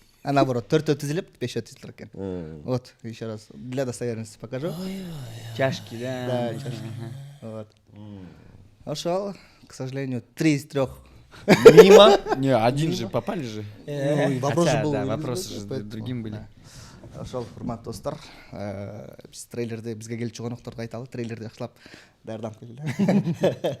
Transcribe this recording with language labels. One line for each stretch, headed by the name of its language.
Russian: А наоборот,
Kyrgyz: төртөө тизилип, бешөө тизилип экен.
Russian: Вот, еще раз для достоверности покажу. Чашки, да. Да, чашки. Вот. Ошол, к сожалению, 3 из 3. Мимо. Не, один же попали же. Вопрос же был. Да, вопросы же другим были.
Kyrgyz: Ошол, урматтуу достор, биз трейлерди бизге келип чыгонокторду айталы, трейлерди жакшылап даярданып келели.